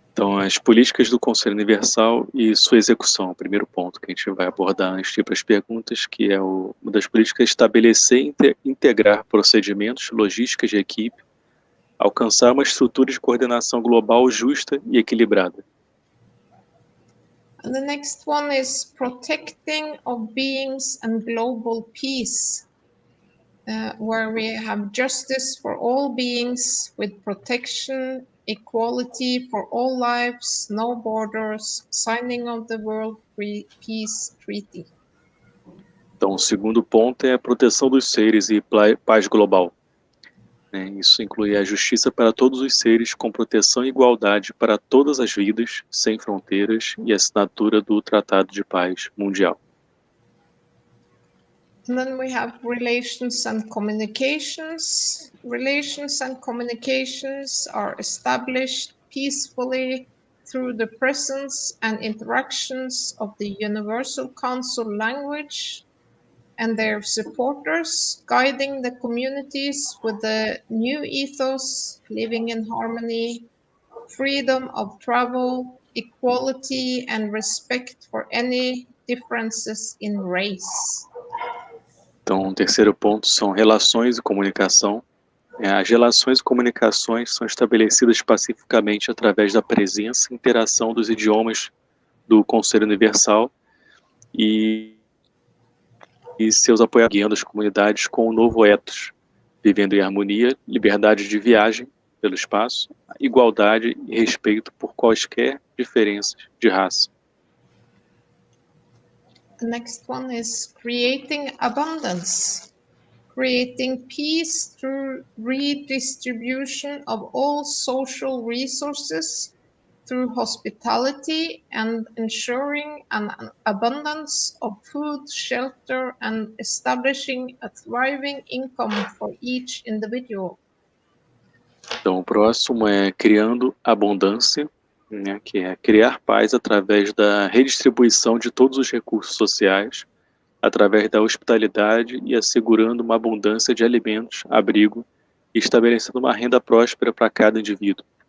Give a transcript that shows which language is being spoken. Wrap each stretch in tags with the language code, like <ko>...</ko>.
<pt>Então, as políticas do Conselho Universal e sua execução, o primeiro ponto que a gente vai abordar antes de ir para as perguntas, que é uma das políticas estabelecer e integrar procedimentos, logísticas de equipe, alcançar uma estrutura de coordenação global justa e equilibrada.</pt> <en>And the next one is protecting of beings and global peace, where we have justice for all beings with protection, equality for all lives, no borders, signing of the World Peace Treaty.</en> <pt>Então, o segundo ponto é a proteção dos seres e paz global. Isso inclui a justiça para todos os seres com proteção e igualdade para todas as vidas, sem fronteiras, e a assinatura do Tratado de Paz Mundial.</pt> <en>And then we have relations and communications. Relations and communications are established peacefully through the presence and interactions of the Universal Council language and their supporters, guiding the communities with the new ethos, living in harmony, freedom of travel, equality, and respect for any differences in race.</en> <pt>Então, o terceiro ponto são relações e comunicação. As relações e comunicações são estabelecidas pacificamente através da presença e interação dos idiomas do Conselho Universal e seus apoiadores, guiando as comunidades com o novo ethos, vivendo em harmonia, liberdade de viagem pelo espaço, igualdade e respeito por quaisquer diferenças de raça.</pt> <en>The next one is creating abundance, creating peace through redistribution of all social resources through hospitality and ensuring an abundance of food, shelter, and establishing a thriving income for each individual.</en> <pt>Então, o próximo é criando abundância, né, que é criar paz através da redistribuição de todos os recursos sociais, através da hospitalidade e assegurando uma abundância de alimentos, abrigo e estabelecendo uma renda próspera para cada indivíduo.</pt>